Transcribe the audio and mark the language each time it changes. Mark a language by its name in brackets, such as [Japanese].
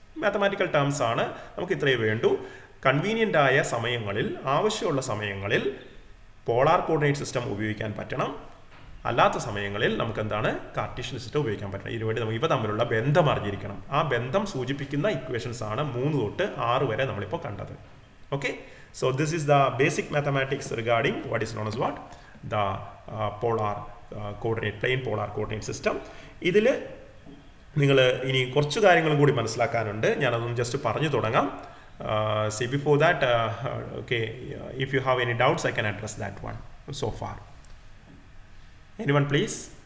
[Malayalam] Mathematical terms ആണ്, നമുക്ക് ഇത്രയേ വേണ്ടൂ. കൺവീനിയൻ്റ് ആയ സമയങ്ങളിൽ, ആവശ്യമുള്ള സമയങ്ങളിൽ പോളാർ കോർഡിനേറ്റ് സിസ്റ്റം ഉപയോഗിക്കാൻ പറ്റണം. അല്ലാത്ത സമയങ്ങളിൽ നമുക്ക് എന്താണ് കാർട്ടീഷ്യൻ സിസ്റ്റം ഉപയോഗിക്കാൻ പറ്റണം. ഇതിനുവേണ്ടി നമുക്ക് ഇവ തമ്മിലുള്ള ബന്ധം അറിഞ്ഞിരിക്കണം. ആ ബന്ധം സൂചിപ്പിക്കുന്ന ഇക്വേഷൻസ് ആണ് 3 തൊട്ട് 6 വരെ നമ്മളിപ്പോൾ കണ്ടത്. [English] Okay, so this is the basic mathematics regarding what is known as what the polar coordinate plane polar coordinate system. [Malayalam] ഇതിൽ നിങ്ങൾ ഇനി കുറച്ച് കാര്യങ്ങളും കൂടി മനസ്സിലാക്കാനുണ്ട്. ഞാനതൊന്ന് ജസ്റ്റ് പറഞ്ഞു തുടങ്ങാം. [English] See before that, okay, if you have any doubts I can address that one so far. Anyone please?